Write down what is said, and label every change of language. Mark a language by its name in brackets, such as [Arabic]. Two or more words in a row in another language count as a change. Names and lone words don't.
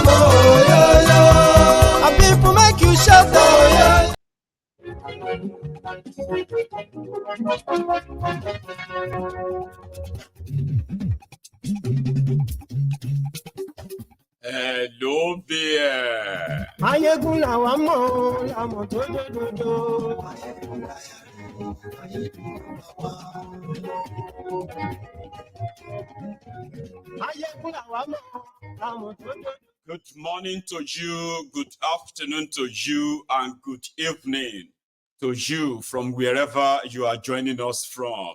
[English] Oh yo yo, and people make you shout. Oh yo. Hello there. [Yoruba] Mayegun làwa mọ̀, àmọ̀ tó dòdòdò. Mayegun làwa mọ̀, àmọ̀ tó dòdòdò. [English] Good morning to you, good afternoon to you, and good evening to you from wherever you are joining us from.